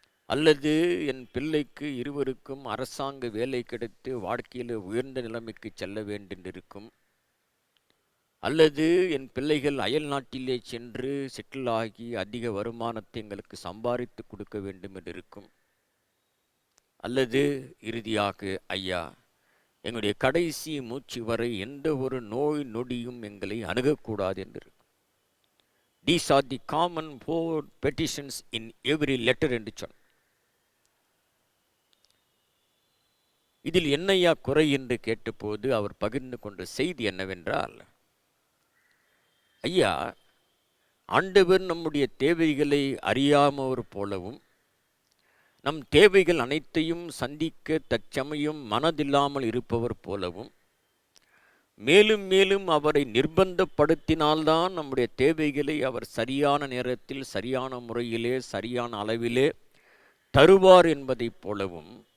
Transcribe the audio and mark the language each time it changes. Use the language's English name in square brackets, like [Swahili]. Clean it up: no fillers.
[Tamil] அல்லது என் பிள்ளைக்கு இருவருக்கும் அரசாங்க வேலை கிடைத்து வாழ்க்கையில் உயர்ந்த நிலைமைக்கு செல்ல வேண்டியிருக்கும், அல்லது என் பிள்ளைகள் அயல் நாட்டிலே சென்று செட்டில் ஆகி அதிக வருமானத்தை எங்களுக்கு சம்பாதித்து கொடுக்க வேண்டும் என்று இருக்கும், அல்லது இறுதியாக ஐயா எங்களுடைய கடைசி மூச்சு வரை எந்த ஒரு நோய் நொடியும் எங்களை அணுகக்கூடாது என்று. [English] These are the common 4 petitions in every letter [Tamil] என்று சொன்ன. இதில் என்னையா குறை என்று கேட்டபோது அவர் பகிர்ந்து கொண்ட செய்தி என்னவென்றால், ஐயா ஆண்டவர் நம்முடைய தேவைகளை அறியாமவர் போலவும் நம் தேவைகள் அனைத்தையும் சந்திக்க தற்சமயம் மனதில்லாமல் இருப்பவர் போலவும் மேலும் மேலும் அவரை நிர்பந்தப்படுத்தினால்தான் நம்முடைய தேவைகளை அவர் சரியான நேரத்தில் சரியான முறையிலே சரியான அளவிலே தருவார் என்பதைப் போலவும்